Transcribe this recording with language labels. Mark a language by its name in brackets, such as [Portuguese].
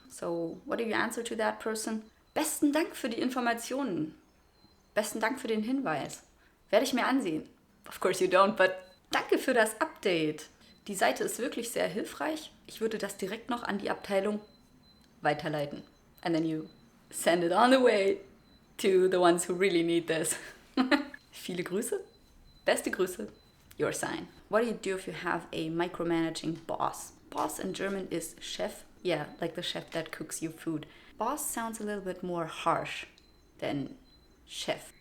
[English] So, what do you answer to that person? [German] Besten Dank für die Informationen. Besten Dank für den Hinweis. Werde ich mir ansehen. [English] Of course you don't, but [German] danke für das Update. Die Seite ist wirklich sehr hilfreich. Ich würde das direkt noch an die Abteilung weiterleiten. [English] And then you send it on the way to the ones who really need this. [German] Viele Grüße. Beste Grüße. [English] Your sign. What do you do if you have a micromanaging boss? Boss in German is Chef. Yeah, like the chef that cooks you food. Boss sounds a little bit more harsh than chef.